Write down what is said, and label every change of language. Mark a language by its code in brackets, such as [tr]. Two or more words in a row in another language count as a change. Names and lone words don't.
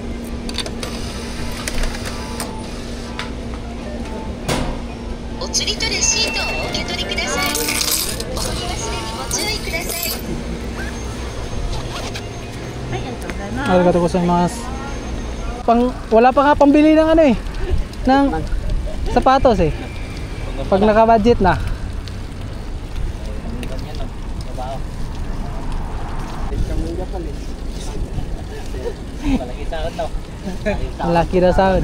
[ja] お釣りとレシートをお受け取りください。お取り忘れにご注意ください。ありがとうございます。 [tl] Wala pa nga pambili ng ano eh. Ng sapatos eh. Pag naka-budget na. Ganyan no. Trabaho. Malaki sahod no. Malaki na sahod.